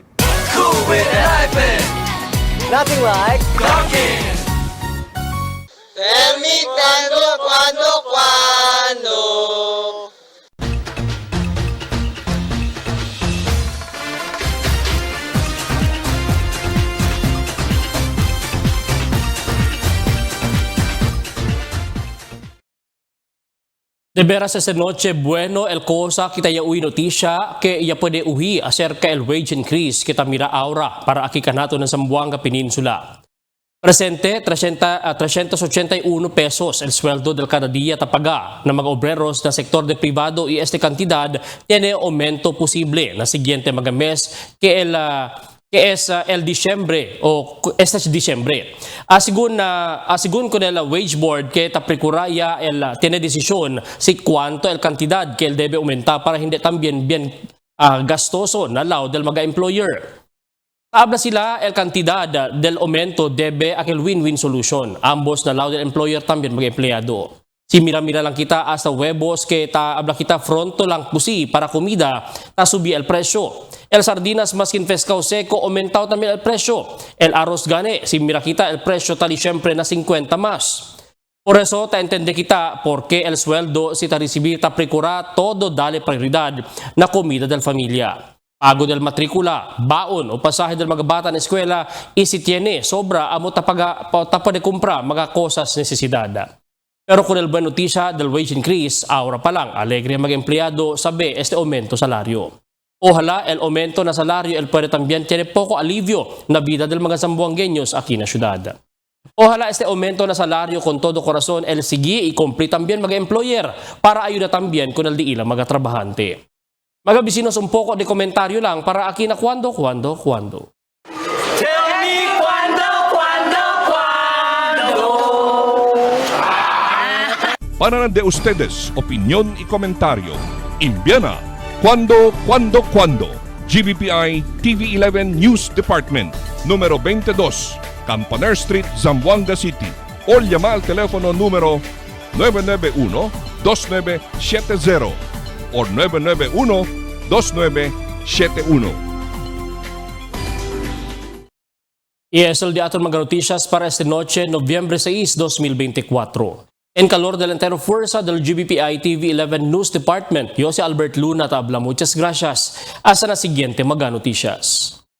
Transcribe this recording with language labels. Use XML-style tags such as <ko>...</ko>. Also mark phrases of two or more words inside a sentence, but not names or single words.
<en>Cool with a hyphen! Nothing like Dunkin'! Tell me cuando.</en> <cbk>De veras esta noche, bueno, el cosa kita ya uy notisya que ya puede uhi acerca el</cbk> <en>wage increase</en> <cbk>kita mira ahora para aquí kanato ng Zamboanga Peninsula. Presente, 381 pesos el sueldo del cada día tapaga ng mga obreros na sektor de privado y este cantidad tiene aumento posible na siguiente mga mes que es el diciembre o este es diciembre. Según con el wage board que taprecuraya tiene decisión si cuánto el cantidad que él debe aumentar para hindi también bien gastoso na lao del mga employer. Habla sila el cantidad del aumento debe aquel</cbk> <en>win-win solution.</en> <cbk>Ambos na lao del employer también mga empleyado. Si mira-mira lang kita hasta huevos que habla kita fronto lang pusi para comida, subi el presyo. El sardinas maskin pescado seco aumentado también el presyo. El arroz gane, si mira kita el presyo tali siempre na 50 más. Por eso ta entende kita por qué el sueldo si ta recibir ta precura todo dale prioridad na comida del familia. Pago del matrikula, baon o pasahe del mga bata na eskwela, isi tiene sobra amo tapa de kumpra mga cosas necesidad. Pero con el buen noticia del</cbk> <en>wage increase,</en> <cbk>ahora pa lang, alegre ang mga empleyado sabe este aumento salario. Ojalá el aumento na salario el puede también tiene poco alivio na vida del mga zamboangueños aquí na syudad. Ojalá este aumento na salario con todo corazón el sige y cumpli también mga employer para ayuda también con el di ilang mga trabahante. Mga bisinos un poco de komentaryo lang para aquí na cuando.</cbk> <en>Tell me cuando.</en> <cbk>Para de ustedes, opinión y comentario. Envíana cuando. GBPI TV11 News Department, número 22, Campaner Street, Zamboanga City. O llama al teléfono número 991-2970 o 991-2971. Y es el de aton mga noticias para esta noche, Noviembre 6, 2024. En calor del entero fuerza del GBPI TV11 News Department, yo si Albert Luna tabla. Muchas gracias. Hasta la siguiente mga noticias.</cbk>